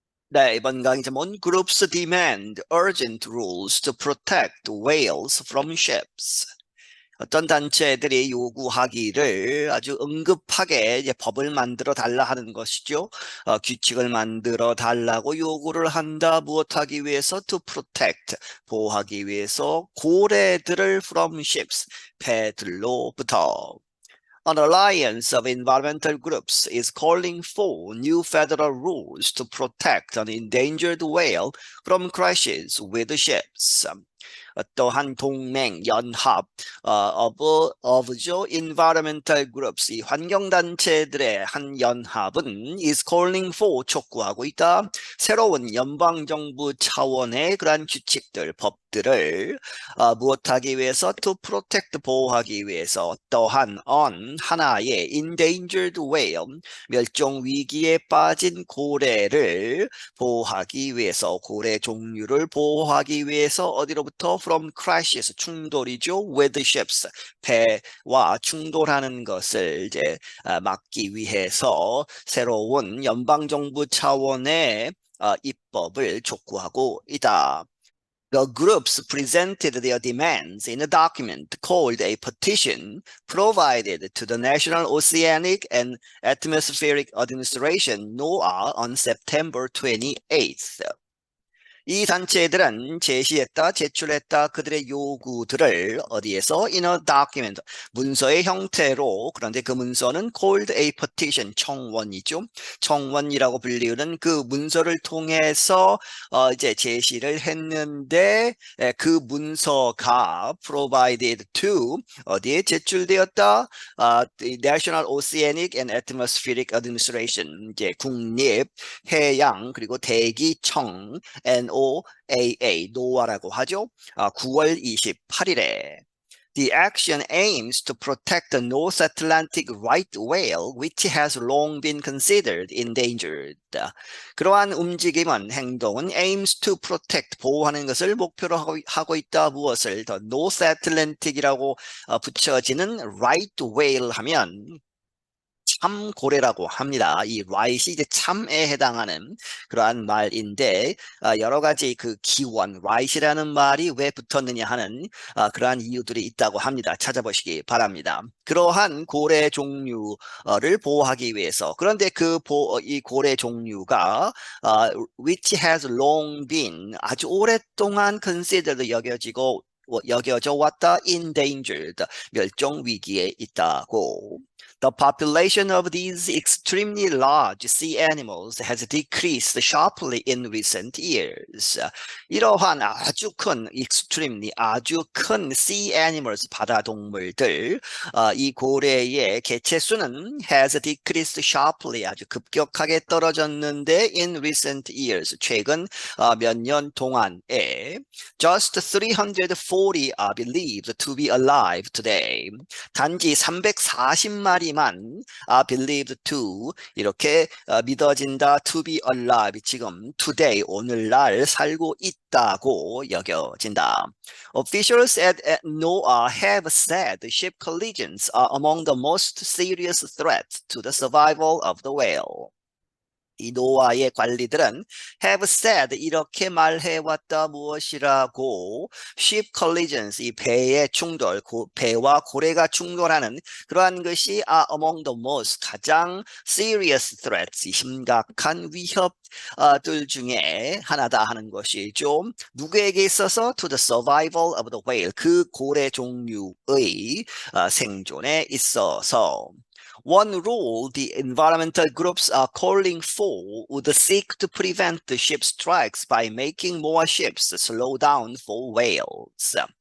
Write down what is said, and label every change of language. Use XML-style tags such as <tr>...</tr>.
<ko>네, 이번 강의 제목은</ko> <en>Groups demand urgent rules to protect whales from ships.</en> <ko>어떤 단체들이 요구하기를 아주 응급하게 이제 법을 만들어 달라 하는 것이죠. 규칙을 만들어 달라고 요구를 한다. 무엇하기 위해서?</ko> <en>To protect,</en> <ko>보호하기 위해서 고래들을</ko> <en>from ships,</en> <ko>배들로부터.</ko> <en>An alliance of environmental groups is calling for new federal rules to protect an endangered whale from crashes with ships.</en> <ko>어떠한 동맹, 연합, of죠,</ko> <en>environmental groups,</en> <ko>이 환경단체들의 한 연합은</ko> <en>is calling for,</en> <ko>촉구하고 있다. 새로운 연방정부 차원의 그러한 규칙들, 법들을 무엇하기 위해서?</ko> <en>To protect,</en> <ko>보호하기 위해서. 또한 on, 하나의</ko> <en>endangered whale,</en> <ko>멸종위기에 빠진 고래를 보호하기 위해서, 고래 종류를 보호하기 위해서 어디로부터?</ko> <en>From crashes,</en> <ko>충돌이죠.</ko> <en>With ships,</en> <ko>배와 충돌하는 것을 이제 막기 위해서 새로운 연방정부 차원의 입법을 촉구하고 있다.</ko> <en>The groups presented their demands in a document called a petition provided to the National Oceanic and Atmospheric Administration, NOAA, on September 28th.</en> <ko>이 단체들은 제시했다, 제출했다 그들의 요구들을 어디에서?</ko> <en>In a document,</en> <ko>문서의 형태로. 그런데 그 문서는</ko> <en>called a petition,</en> <ko>청원이죠. 청원이라고 불리우는 그 문서를 통해서 이제 제시를 했는데 그 문서가</ko> <en>provided to</en> <ko>어디에 제출되었다? The National Oceanic and Atmospheric Administration, 이제 국립 해양 그리고 대기청 NOAA, 노아라고 하죠. 9월 28일에.</ko> <en>The action aims to protect the North Atlantic right whale, which has long been considered endangered.</en> <ko>그러한 움직임은, 행동은</ko> <en>aims to protect,</en> <ko>보호하는 것을 목표로 하고 있다. 무엇을? The North Atlantic이라고 붙여지는 right whale 하면 참고래라고 합니다. 이 right이 이제 참에 해당하는 그러한 말인데 여러 가지 그 기원, right이라는 말이 왜 붙었느냐 하는 그러한 이유들이 있다고 합니다. 찾아보시기 바랍니다. 그러한 고래 종류를 보호하기 위해서. 그런데 이 고래 종류가</ko> <en>which has long been,</en> <ko>아주 오랫동안 considered, 여겨져 왔다. endangered, 멸종 위기에 있다고.</ko> <en>The population of these extremely large sea animals has decreased sharply in recent years.</en> <ko>이러한 아주 큰, extremely, 아주 큰 sea animals, 바다 동물들, 이 고래의 개체수는</ko> <en>has decreased sharply,</en> <ko>아주 급격하게 떨어졌는데</ko> <en>in recent years,</en> <ko>최근 몇 년 동안에</ko> <en>just 340 are believed to be alive today.</en> <ko>단지 340마리만</ko> <en>believed to,</en> <ko>이렇게 믿어진다.</ko> <en>to be alive,</en> <ko>지금 today, 오늘날 살고 있다고 여겨진다.</ko> <en>Officials at NOAA have said ship collisions are among the most serious threats to the survival of the whale.</en> <ko>이 노아의 관리들은 have said, 이렇게 말해왔다. 무엇이라고? ship collisions, 이 배의 충돌, 배와 고래가 충돌하는 그러한 것이</ko> <en>are among the most,</en> <ko>가장</ko> <en>serious threats,</en> <ko>심각한 위협들 중에 하나다 하는 것이죠. 누구에게 있어서?</ko> <en>to the survival of the whale,</en> <ko>그 고래 종류의 생존에 있어서.</ko> <en>One rule the environmental groups are calling for would seek to prevent the ship strikes by making more ships slow down for whales.</en>